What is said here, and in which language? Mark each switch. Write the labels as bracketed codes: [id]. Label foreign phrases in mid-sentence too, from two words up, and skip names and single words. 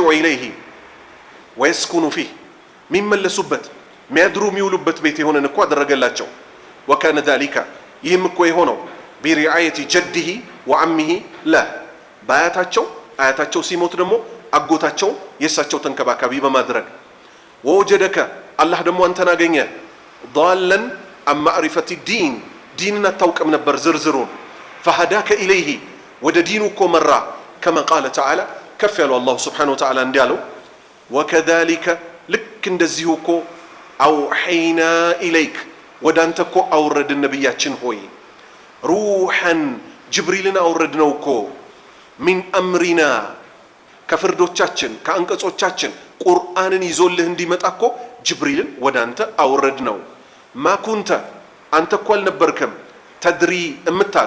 [ar] إليه ويسكنون فيه [am] የሚመለሱበት የሚያድሩ የሚውሉበት ቤት የሆነን እኮ አደረገላቸው። [ar] وكان ذلك [am] ይህም እኮ የሆነው ቢሪዓየቲ [ar] جده وعمه له [am] በአያታቸው ሲሞት ደግሞ አጎታቸውን የእሳቸው ተንከባካቢ በማድረግ ወወጀደከ አላህ ደግሞ አንተን አገኘ [ar] ضالا عن معرفة الدين [am] ዲንን አታውቅም ነበር ዝርዝሩን [ar] فهداك إليه [am] ወደ ዲኑ እኮ መራ [ar] كما قال تعالى [am] ከፍ ያለው [ar] الله سبحانه وتعالى [am] እንዲያለው ወከዛሊከ ልክ እንደዚሁ እኮ [ar] أوحينا إليك [am] ወደ አንተ እኮ አውረድን ነቢያችን ሆይ ሩሐን ጅብሪልን አውረድነው እኮ [ar] من أمرنا [am] ከፍርዶቻችን ከአንቀጾቻችን ቁርአንን ይዞልህ እንዲመጣ እኮ ጅብሪልን ወደ አንተ አውረድነው ማኩንተ አንተ እኮ አልነበርክም ተድሪ እምታቅ